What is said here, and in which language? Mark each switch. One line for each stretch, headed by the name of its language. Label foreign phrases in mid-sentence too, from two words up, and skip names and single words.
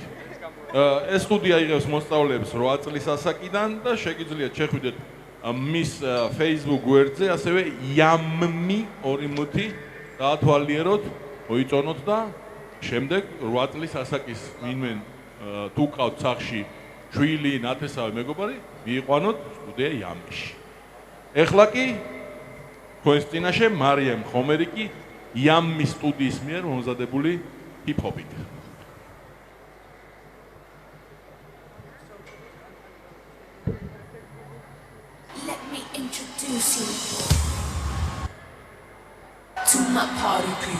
Georgian: ეს სტუდია იღებს მოსწავლეებს 8 წლის ასაკიდან და შეგიძლიათ შეხვიდეთ მის Facebook გვერდზე, ასევე იამი 2 მუთი დაათვალიეროთ მოიწონოთ და შემდეგ 8 წლის ასაკის ვინმე თუ ყავთ სახში ჩვილი, ნათესავი, მეგობარი, მიიყვანოთ სტუდია იამიში. ეხლა კი თქვენს წინაშე მარიამ ხომერიკი იამის სტუდიის მიერ მომზადებული ჰიპ-ჰოპით.
English: Let me introduce you to my party people.